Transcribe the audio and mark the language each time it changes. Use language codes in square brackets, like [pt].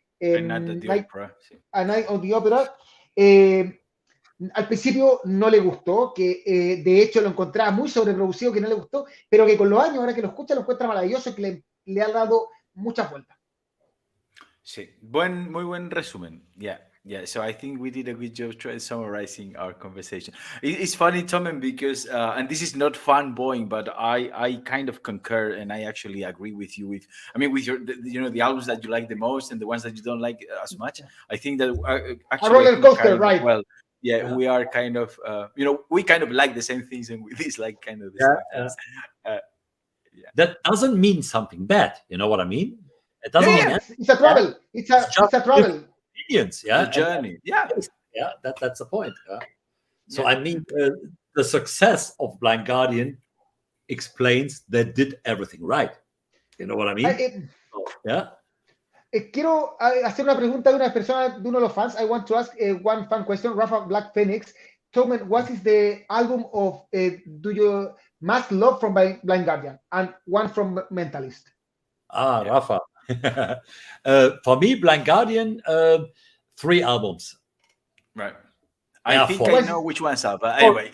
[en] Night [es] A Night of the Opera, al principio no le gustó, que de hecho lo encontraba muy sobreproducido, que no le gustó, pero que con los años, ahora que lo escucha, lo encuentra maravilloso y que le ha dado muchas vueltas. Sí, muy buen resumen. [en] Yeah. So I think we did a good job summarizing our conversation. It's funny, Thomen, because and this is not fanboying, but I kind of concur and I actually agree with you. With your the albums that you like the most and the ones that you don't like as much. I think that actually a roller coaster, right? Well, yeah, we are kind of we kind of like the same things and we dislike kind of the same things. That doesn't mean something bad. You know what I mean? It doesn't mean it's a travel. It's a travel. Experience, yeah. It's a journey. Yeah. That's the point. So I mean, the success of Blind Guardian explains they did everything right. You know what I mean? [es] Quiero hacer una pregunta de una persona, de uno de los fans. [en] I want to ask one fan question. Rafa Black Phoenix. Thomen, what is the album of do you must love from Blind Guardian and one from Mentalist? Rafa. For me, Blind Guardian, 3 albums. Right. I think I know which ones are, but anyway.